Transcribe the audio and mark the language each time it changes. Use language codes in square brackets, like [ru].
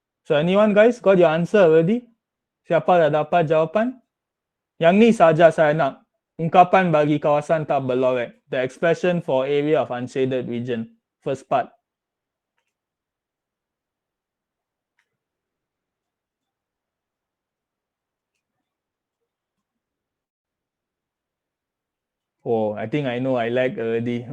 [en] So anyone guys got your answer already? [ms] Siapa dah dapat jawapan? Yang ni saja saya nak. Ungkapan bagi kawasan tak berlorek. [en] The expression for area of unshaded region. First part. Oh, I think I know, I like already.